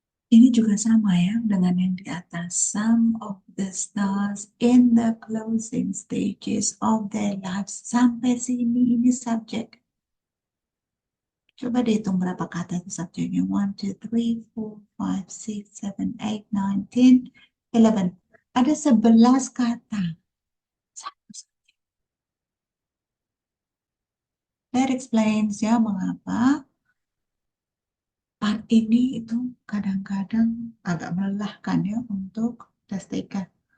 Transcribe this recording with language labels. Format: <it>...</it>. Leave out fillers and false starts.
<id>Ini juga sama ya dengan yang di atas.</id> <en>Some of the stars in the closing stages of their lives.</en> <id>Sampai sini ini subjek. Coba dihitung berapa kata itu subjeknya. 1, 2, 3, 4, 5, 6, 7, 8, 9, 10, 11. Ada 11 kata.</id> <en>That explains</en> <id>ya mengapa part ini itu kadang-kadang agak melelahkan ya untuk test taker.</id>